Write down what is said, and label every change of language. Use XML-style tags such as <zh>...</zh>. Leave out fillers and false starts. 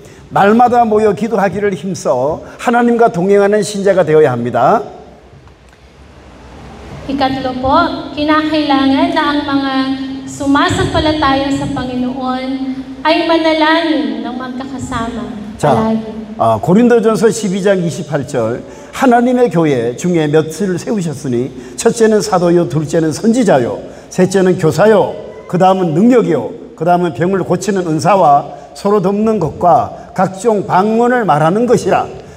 <ko>날마다 모여 기도하기를 힘써 하나님과 동행하는 신자가 되어야 합니다.</ko> <tl>Ikatlo po, kinakailangan na ang mga sumasampalataya sa Panginoon ay manalangin ng magkakasama palagi.</tl> <ko>고린도전서 12장 28절 하나님의 교회 중에 몇을 세우셨으니 첫째는 사도요, 둘째는 선지자요, 셋째는 교사요, 그 다음은 능력이요, 그 다음은 병을 고치는 은사와 서로 돕는 것과 각종 방언을 말하는 것이라.</ko>